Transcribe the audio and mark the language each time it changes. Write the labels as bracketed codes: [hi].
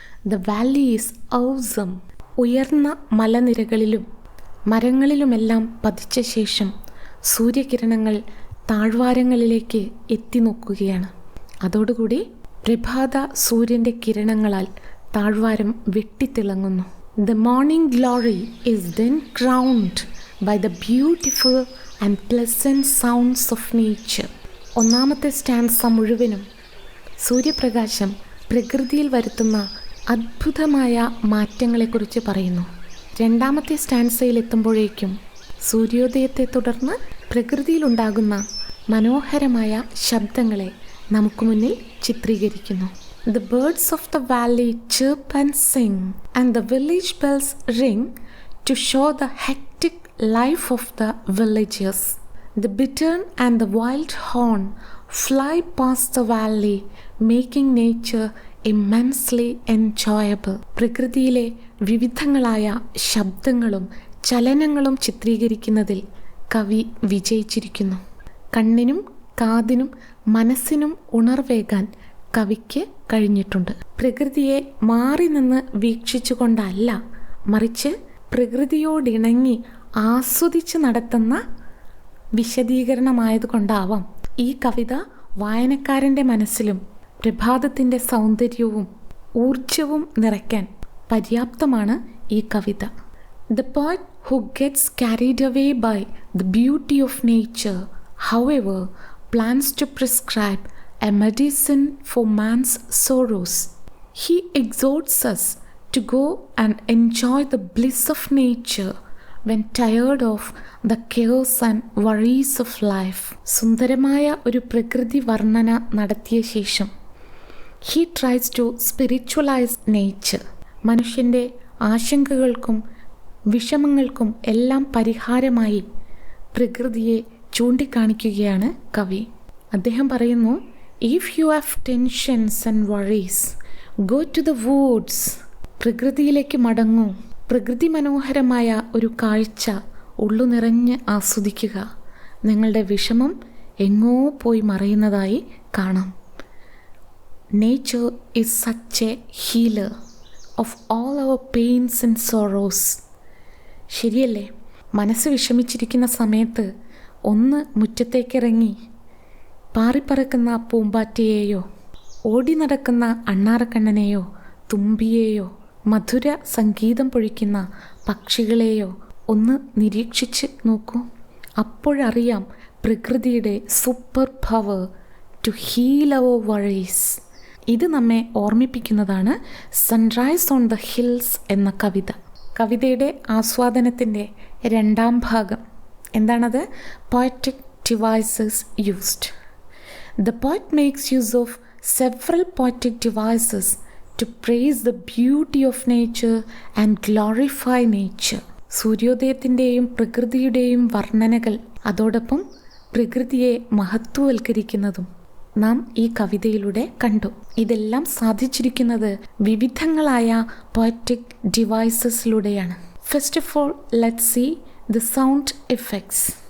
[en] The valley is awesome. [ml] ഉയർന്ന മലനിരകളിലും മരങ്ങളിലുമെല്ലാം പതിച്ച ശേഷം സൂര്യകിരണങ്ങൾ താഴ്വാരങ്ങളിലേക്ക് എത്തി നോക്കുകയാണ്. അതോടുകൂടി പ്രഭാത സൂര്യൻ്റെ കിരണങ്ങളാൽ താഴ്വാരം വെട്ടിത്തിളങ്ങുന്നു. [en] The morning glory is then crowned by the beautiful and pleasant sounds of nature. [ml] ഒന്നാമത്തെ സ്റ്റാൻസ മുഴുവനും സൂര്യപ്രകാശം പ്രകൃതിയിൽ വരുത്തുന്ന അദ്ഭുതമായ മാറ്റങ്ങളെക്കുറിച്ച് പറയുന്നു. രണ്ടാമത്തെ സ്റ്റാൻസയിലെത്തുമ്പോഴേക്കും സൂര്യോദയത്തെ തുടർന്ന് പ്രകൃതിയിലുണ്ടാകുന്ന മനോഹരമായ ശബ്ദങ്ങളെ നമുക്ക് മുന്നിൽ ചിത്രീകരിക്കുന്നു. [en] The birds of the valley chirp and sing, and the village bells ring to show the hectic life of the villagers. The bittern and the wild horn fly past the valley, making nature immensely enjoyable. [ml] പ്രകൃതിയിലെ വിവിധങ്ങളായ ശബ്ദങ്ങളും ചലനങ്ങളും ചിത്രീകരിക്കുന്നതിൽ കവി വിജയിച്ചിരിക്കുന്നു. കണ്ണിനും കാതിനും മനസ്സിനും ഉണർവേകാൻ കവിക്ക് കഴിഞ്ഞിട്ടുണ്ട്. പ്രകൃതിയെ മാറി നിന്ന് വീക്ഷിച്ചുകൊണ്ടല്ല, മറിച്ച് പ്രകൃതിയോടിണങ്ങി ആസ്വദിച്ച് നടത്തുന്ന വിശദീകരണമായതുകൊണ്ടാവാം ഈ കവിത വായനക്കാരൻ്റെ മനസ്സിലും പ്രഭാതത്തിൻ്റെ സൗന്ദര്യവും ഊർജവും നിറയ്ക്കാൻ പര്യാപ്തമാണ് ഈ കവിത. [en] The poet who gets carried away by the beauty of nature, however, plans to prescribe a medicine for man's sorrows. He exhorts us to go and enjoy the bliss of nature when tired of the cares and worries of life. [ml] സുന്ദരമായ ഒരു പ്രകൃതി വർണ്ണന നടത്തിയ ശേഷം [en] he tries to spiritualize nature. [ml] മനുഷ്യൻ്റെ ആശങ്കകൾക്കും വിഷമങ്ങൾക്കും എല്ലാം പരിഹാരമായി പ്രകൃതിയെ ചൂണ്ടിക്കാണിക്കുകയാണ് കവി. അദ്ദേഹം പറയുന്നു, [en] If you have tensions and worries, go to the woods. [ml] പ്രകൃതിയിലേക്ക് മടങ്ങൂ. പ്രകൃതി മനോഹരമായ ഒരു കാഴ്ച ഉള്ളു നിറഞ്ഞ് ആസ്വദിക്കുക. നിങ്ങളുടെ വിഷമം എങ്ങോ പോയി മറയുന്നതായി കാണാം. [en] Nature is such a healer of all our pains and sorrows. [ml] ശരിയല്ലേ? മനസ്സ് വിഷമിച്ചിരിക്കുന്ന സമയത്ത് ഒന്ന് മുറ്റത്തേക്കിറങ്ങി പാറിപ്പറക്കുന്ന പൂമ്പാറ്റയെയോ ഓടി നടക്കുന്ന അണ്ണാറക്കണ്ണനെയോ തുമ്പിയെയോ മധുര സംഗീതം പൊഴിക്കുന്ന പക്ഷികളെയോ ഒന്ന് നിരീക്ഷിച്ച് നോക്കൂ. അപ്പോഴറിയാം പ്രകൃതിയുടെ [en] Super power to heal our worries. [ml] ഇത് നമ്മെ ഓർമ്മിപ്പിക്കുന്നതാണ് സൺറൈസ് ഓൺ ദ ഹിൽസ് എന്ന കവിത. കവിതയുടെ ആസ്വാദനത്തിൻ്റെ രണ്ടാം ഭാഗം എന്താണത്? [en] Poetic devices used. The poet makes use of several poetic devices to praise the beauty of nature and glorify nature. [ml] സൂര്യോദയത്തിൻ്റെയും പ്രകൃതിയുടെയും വർണ്ണനകൾ അതോടൊപ്പം പ്രകൃതിയെ മഹത്വവൽക്കരിക്കുന്നതും നാം ഈ കവിതയിലൂടെ കണ്ടു. ഇതെല്ലാം സാധിച്ചിരിക്കുന്നത് വിവിധങ്ങളായ poetic ഡിവൈസസിലൂടെയാണ്. First of all, let's see the sound effects.